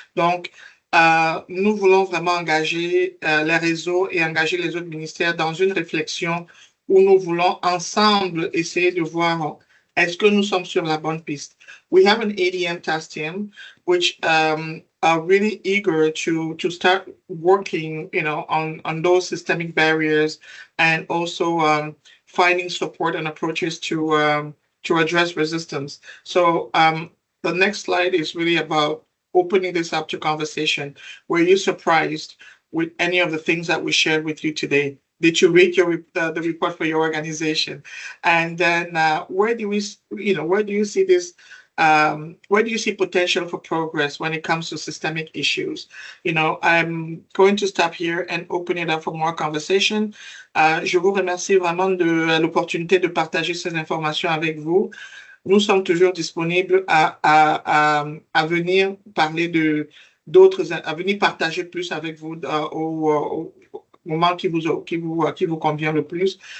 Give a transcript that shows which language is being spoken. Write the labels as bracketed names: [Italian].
[French] Donc, nous voulons vraiment engager les réseaux et engager les autres ministères dans une réflexion où nous voulons ensemble essayer de voir est-ce que nous sommes sur la bonne piste. [English] We have an ADM task team which are really eager to start working, on those systemic barriers and also finding support and approaches to address resistance. So the next slide is really about opening this up to conversation. Were you surprised with any of the things that we shared with you today? Did you read the report for your organization? And then where do you see this? Where do you see potential for progress when it comes to systemic issues? I'm going to stop here and open it up for more conversation. [French] Je vous remercie vraiment de l'opportunité de partager ces informations avec vous. Nous sommes toujours disponibles à venir parler à venir partager plus avec vous au moment qui vous convient le plus.